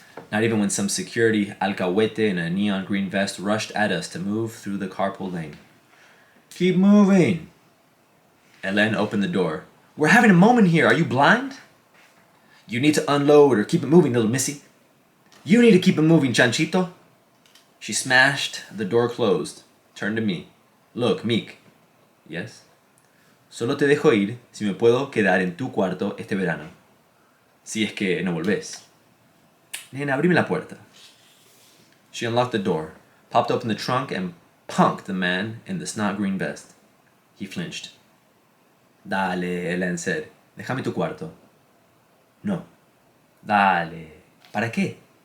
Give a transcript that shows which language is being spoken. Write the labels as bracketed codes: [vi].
[en] Not even when some security alcahuete in a neon green vest rushed at us to move through the carpool lane. "Keep moving!" Hélène opened the door. "We're having a moment here. Are you blind?" "You need to unload or keep it moving, little missy." "You need to keep it moving, chanchito." She smashed the door closed, turned to me. "Look, Mick." "Yes?" [es] "Solo te dejo ir si me puedo quedar en tu cuarto este verano. Si es que no volvés." "Nena, abrime la puerta." [en] She unlocked the door, popped open the trunk, and punked the man in the snot green vest. He flinched. [es] Dale, [en] Helen said. [es] Déjame tu cuarto. No. Dale. ¿Para qué?